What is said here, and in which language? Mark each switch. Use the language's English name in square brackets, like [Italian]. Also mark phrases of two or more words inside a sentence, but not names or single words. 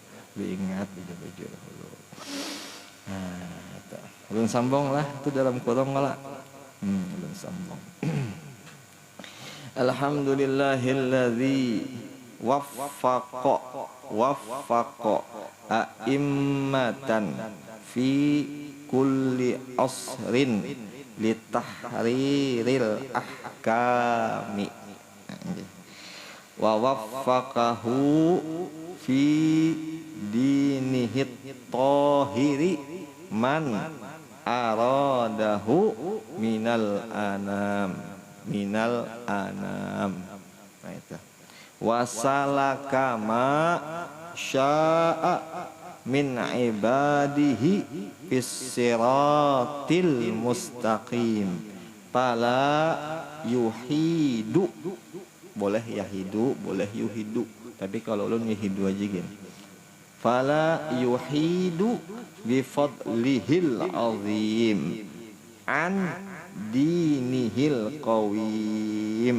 [Banjar] Beingat bujur-bujur dahulu. Nah, ulun sambung lah itu dalam kurung lah. Ulun sambung. [Arabic] الحمد لله الذي وفق أئمة في كل عصر لتحرير الأحكام ووفقه في دينه الطاهر من أراده من الأنام. [Banjar] Nah itu [Arabic] وسلك ما شاء من عباده في الصراط المستقيم فلا يحيد, [Banjar] boleh yahidu, boleh yuhidu, tapi kalau ulun yuhidu aja gini, [Arabic] فلا يحيد بفضله العظيم عن دينه القويم.